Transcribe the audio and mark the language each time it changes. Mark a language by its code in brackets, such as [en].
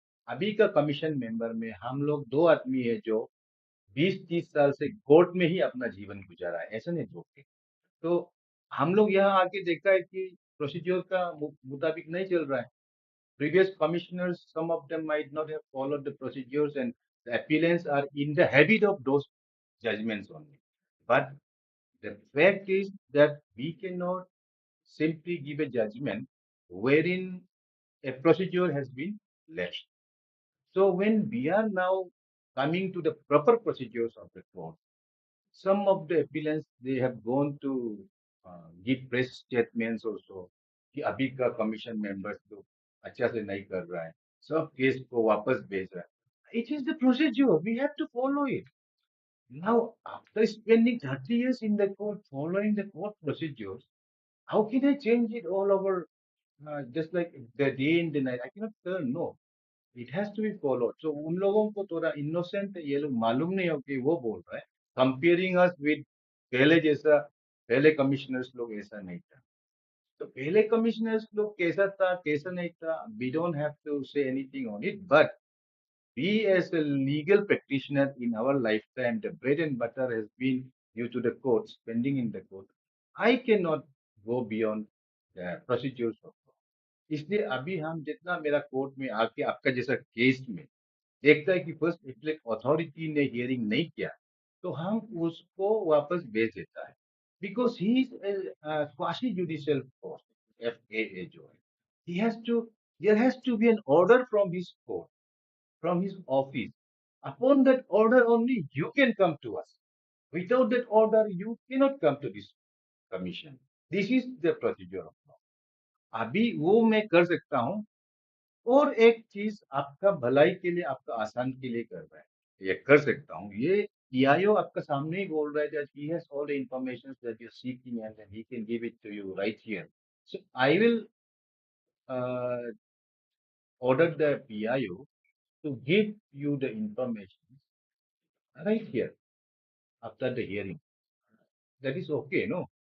[hi] अभी का commission member में हम लोग दो आदमी है जो 20-30 साल से कोर्ट में ही अपना जीवन गुजारा है, ऐसा नहीं बोलते। तो हम लोग यहाँ आके देखा है कि प्रोसीजर का मुताबिक नहीं चल रहा है। [en] Previous commissioners, some of them might not have followed the procedures, and the appellants are in the habit of those judgments only. But the fact is that we cannot simply give a judgment wherein a procedure has been left. So when we are now coming to the proper procedures of the court, some of the appellants they have gone to give press statements also [hi] कि अभी का commission members तो अच्छा से नहीं कर रहा है, सब केस को वापस भेज रहा है. [en] It is the procedure. We have to follow it. Now, after spending 30 years in the court, following the court procedures, how can I change it all over just like the day and the night? I cannot turn, no. It has to be followed. [hi] So उन लोगों को थोड़ा innocent है, ये लोग मालूम नहीं हो कि वो बोल रहा है. [en] Comparing us with [hi] पहले जैसा, पहले कमिश्नर्स लोग ऐसा नहीं था. तो पहले कमिश्नर्स लोग कैसा था, कैसा नहीं था, [en] we don't have to say anything on it. But we as a legal practitioner in our lifetime, the bread and butter has been due to the court, spending in the court. I cannot go beyond the procedures of law. [hi] इसलिए अभी हम जितना मेरा court में आके आपका जैसा case में देखता है कि फर्स्ट एपीलेट अथॉरिटी ने हियरिंग नहीं किया, तो हम उसको वापस भेज देता है, [en] Because he is quasi judicial post, FAA जो है, he has to there has to be an order from his court, from his office. Upon that order only you can come to us. Without that order you cannot come to this commission. This is the procedure of law. [hi] अभी वो मैं कर सकता हूँ, और एक चीज आपका भलाई के लिए, आपका आसान के लिए कर रहा है, ये कर सकता हूँ. ये पीआईओ आपका सामने ही बोल रहा है [en] that he has all the information that you're seeking and then he can give it to you right here. So I will uh, order the PIO to give you the information right here after the hearing. That is okay, no?